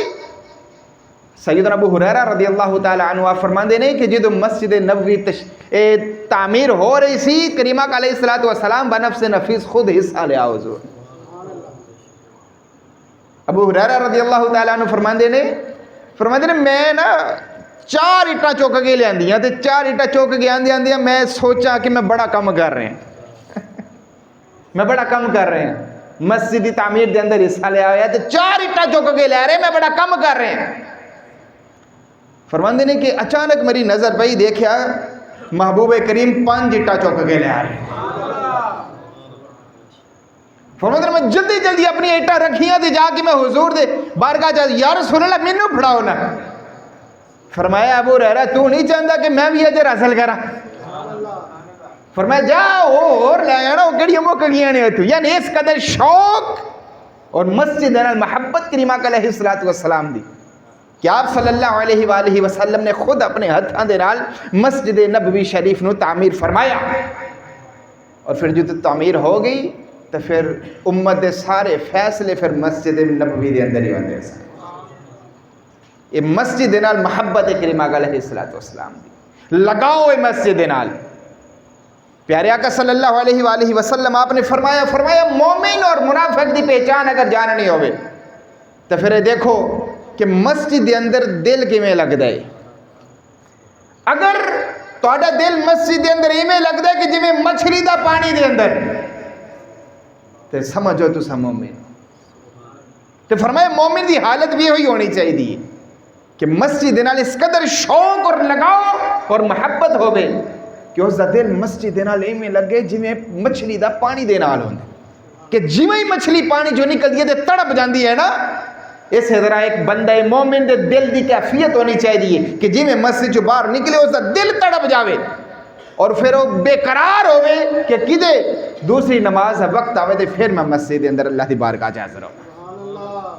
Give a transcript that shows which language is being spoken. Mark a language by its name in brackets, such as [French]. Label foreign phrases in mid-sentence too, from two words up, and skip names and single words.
[Punjabi] سیدنا ابو ہریرہ [Arabic] رضی اللہ تعالی عنہ [Punjabi] فرماندے نے کہ جدو مسجد نبوی تعمیر ہو رہی سی، کریمہ [Arabic] علیہ الصلوۃ والسلام [Punjabi] بنفس نفیس خود حصہ لیا حضور. ابو ہریرہ [Arabic] رضی اللہ تعالی عنہ [Punjabi] فرماندے نے میں نا 4 اٹاں چوک کے لے آندیاں تے 4 اٹاں چوک کے آندیاں میں سوچا کہ میں بڑا کم کر رہے ہیں میں بڑا کم کر رہے ہیں مسجد کی تعمیر دے اندر حصہ لیا ہوا تے 4 اٹاں چوک کے لے رہے میں بڑا کم کر رہے ہیں. فرماندے نے کہ اچانک میری نظر پئی، دیکھا محبوب کریم 5 اٹا چوک کے لے آ رہے. فرماندے نے میں جلدی جلدی اپنی اٹا رکھیاں تے جا کے میں حضور دے بارگاہ جا [Arabic] یا رسول اللہ [Punjabi] مینوں پھڑاؤ نا. فرمایا ابو ہریرہ تو نہیں چاہتا کہ میں بھی اجر حاصل کراں؟ فرمایا جا اور لے آنا وہ کہڑی مک گیا نے تو. یعنی اس قدر شوق اور مسجد نال محبت کریمہ [Arabic] علیہ الصلوۃ والسلام [Punjabi] دی کہ آپ [Arabic] صلی اللہ علیہ وآلہ وسلم [Punjabi] نے خود اپنے ہتھاں دے نال مسجد نبوی شریف نو تعمیر فرمایا. اور پھر جو تعمیر ہو گئی تو پھر امت دے سارے فیصلے پھر مسجد نبوی دے اندر ہی ہوندے سن. یہ مسجد نال محبت کریمہ [Arabic] علیہ الصلوۃ والسلام [Punjabi] دی لگاؤ اے مسجد نال. پیارے آقا [Arabic] صلی اللہ علیہ وآلہ وسلم [Punjabi] آپ نے فرمایا مومن اور منافق دی پہچان اگر جاننی ہوئے تو پھر دیکھو کہ مسجد دے اندر دل کیویں لگدا ہے. اگر تہاڈا دل مسجد دے اندر ایویں لگدا ہے کہ جویں مچھلی دا پانی دے اندر تے سمجھو تساں مومن. تے فرمایا مومن دی حالت بھی ہوئی ہونی چاہیے کہ مسجد نال اس قدر شوق اور لگاؤ اور محبت ہوے کہ اس دا دل مسجد دے نال ایویں لگے جویں مچھلی دا پانی دے نال ہوندا کہ جویں مچھلی پانی جو نکلدی ہے تے تڑپ جاندی ہے نا. اس طرح ایک بندہ مومن دے دل دی کیفیت ہونی چاہیے کہ جی میں مسجد جو باہر نکلے اس دا دل تڑپ جاوے اور پھر وہ بے قرار ہوئے کہ کدے دوسری نماز وقت آوے تے پھر میں مسجد اندر اللہ دی بارگاہ حاضر ہوں.